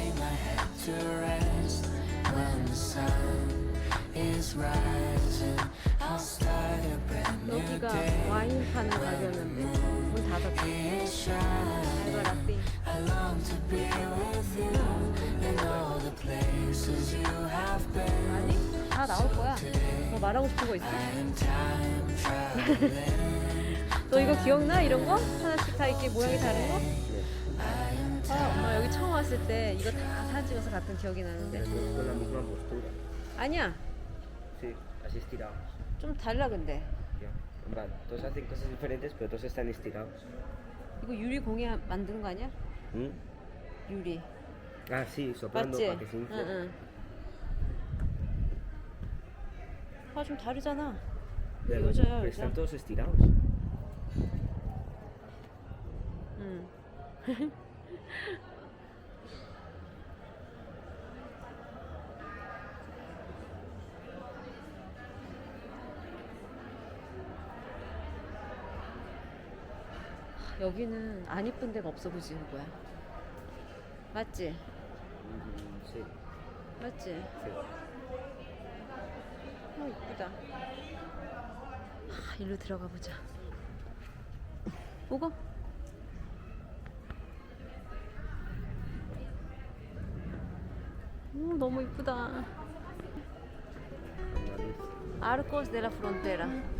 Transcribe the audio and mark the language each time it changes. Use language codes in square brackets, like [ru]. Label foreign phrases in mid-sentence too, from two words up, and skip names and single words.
[en] my head to rest when the sun is rising. I'll start a brand new [ko] 여기가 [en] day. [ko] 와인 파는 가게였는데 문 닫았대. [en] Is shining. [ko] 알바 라떼. [en] I long to be with you in all the places you have been. [ko] 아니 다 나올 거야. 뭐 말하고 싶은 거 있어? [en] And time traveling. [ko] 너 이거 기억나? 이런 거? 하나씩 다 이렇게 모양이 다른 거? 엄마 여기 처음 왔을 때 이거 다 사진 찍어서 갔던 기억이 나는데. [es] Con la misma postura. [ko] 아니야. [es] Sí, así estirados. [ko] 좀 달라 근데. [es] Ya. Vale, todos hacen cosas diferentes, pero todos están estirados. [ko] 이거 유리 공예 만드는 거 아니야? ¿Mm? 유리. [es] Ah, sí, soplando [ko] 맞지? [es] para que se infle. [ko] 응. 아, 좀 다르잖아. [es] Pero, [ko] 여자야, [es] pero [ko] 여자. [es] están todos estirados. [ko] 응. 여기는 안 이쁜 데가 없어 보지, 뭐야? 맞지? [es] Sí, [ko] 맞지? [es] sí. [ko] 이쁘다. 일로 들어가 보자. 오고. 오, 너무 이쁘다. Arcos de la Frontera.